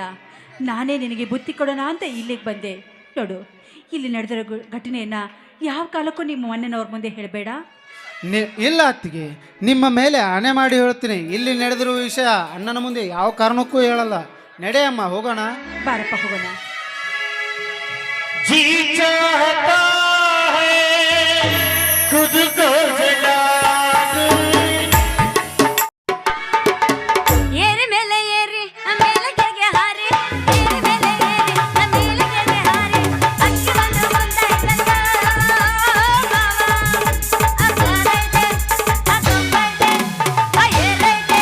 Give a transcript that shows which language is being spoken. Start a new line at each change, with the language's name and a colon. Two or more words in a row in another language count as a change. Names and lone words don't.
Kannada: ನಾನೇ ನಿನಗೆ ಬುತ್ತಿ ಕೊಡೋಣ ಅಂತ ಇಲ್ಲಿಗೆ ಬಂದೆ. ನೋಡು, ಇಲ್ಲಿ ನಡೆದಿರೋ ಘಟನೆಯನ್ನು ಯಾವ ಕಾಲಕ್ಕೂ ನಿಮ್ಮ ಅಣ್ಣನವ್ರ ಮುಂದೆ ಹೇಳಬೇಡ. ಇಲ್ಲ ಅತ್ತಿಗೆ, ನಿಮ್ಮ ಮೇಲೆ ಆಣೆ ಮಾಡಿ ಹೇಳ್ತೀನಿ. ಇಲ್ಲಿ ನಡೆದಿರುವ ವಿಷಯ ಅಣ್ಣನ ಮುಂದೆ ಯಾವ ಕಾರಣಕ್ಕೂ ಹೇಳಲ್ಲ. ನಡೆಯಮ್ಮ, ಹೋಗೋಣ. ಬಾರಪ್ಪ, ಹೋಗೋಣ.
Hindi: जी चाहता है खुद को जला
Kannada: ಏರಿ ಮೇಲೆ ಏರಿ ಮೇಲೆ ಕೆಳಗೆ ಹಾರಿ, ಏರಿ ಮೇಲೆ ಏರಿ ಮೇಲೆ ಕೆಳಗೆ ಹಾರಿ, ಅಕ್ಕಿ ಬಂದು ಮುಂದಾಯ್ತಲ್ಲ ಅಕ್ಕರೈತೆ ಅಕ್ಕಂಬೈತೆ ಏರೈತೆ.